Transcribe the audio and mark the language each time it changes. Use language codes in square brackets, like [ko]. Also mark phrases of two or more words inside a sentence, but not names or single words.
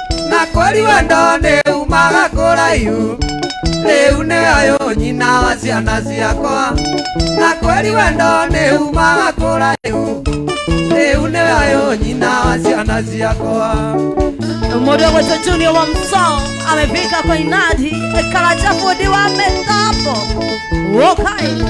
[ki] Na kweri wendo nĩ umaga kũraihu, rĩu nĩ ũyũ nyina wa ciana ciakwa. Na kweri wendo nĩ umaga kũraihu, rĩu nĩ ũyũ nyina wa ciana ciakwa. Mũndũ ũgwĩtwo [sw] Junior wa Msong amefika kwa inadi, Karacha fundi wa mitambo. Okay.